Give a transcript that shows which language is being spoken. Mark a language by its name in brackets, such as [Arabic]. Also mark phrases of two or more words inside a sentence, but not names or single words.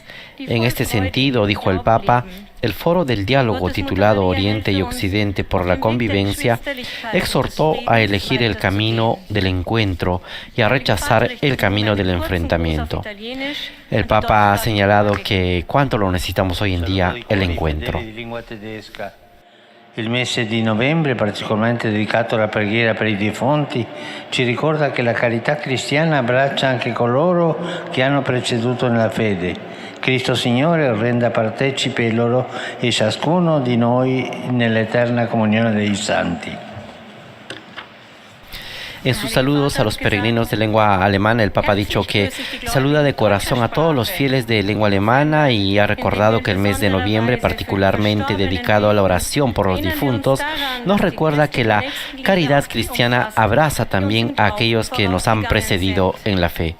[Spanish] En este sentido, dijo el Papa, el Foro del Diálogo, titulado Oriente y Occidente por la Convivencia, exhortó a elegir el camino del encuentro y a rechazar el camino del enfrentamiento. El Papa ha señalado que cuánto lo necesitamos hoy en día, el encuentro. [Italian] Il mese di novembre, particolarmente dedicato alla preghiera per i defunti, ci ricorda che la carità cristiana abbraccia anche coloro che hanno preceduto nella fede. Cristo Signore renda partecipi loro e ciascuno di noi nell'eterna comunione dei santi. [Spanish] En sus saludos a los peregrinos de lengua alemana, el Papa ha dicho que saluda de corazón a todos los fieles de lengua alemana y ha recordado que el mes de noviembre, particularmente dedicado a la oración por los difuntos, nos recuerda que la caridad cristiana abraza también a aquellos que nos han precedido en la fe.